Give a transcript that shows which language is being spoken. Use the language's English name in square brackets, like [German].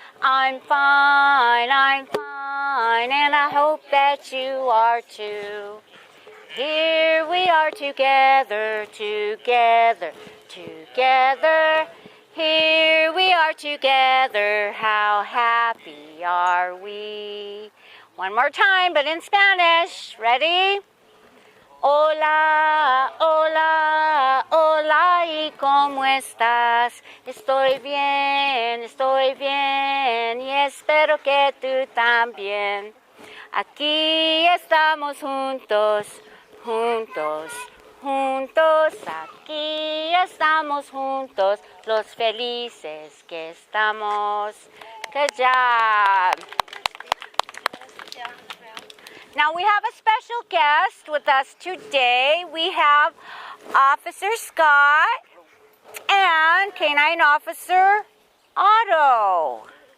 [English] I'm fine, and I hope that you are too. Here we are together, together, together. Here we are together, how happy are we? One more time, but in Spanish. Ready? [Spanish] Hola, hola, hola, ¿y cómo estás? Estoy bien, y espero que tú también. Aquí estamos juntos, juntos, juntos. Aquí estamos juntos, los felices que estamos. [English] Good job. Now we have a special guest with us today. We have Officer Scott and Canine Officer Otto.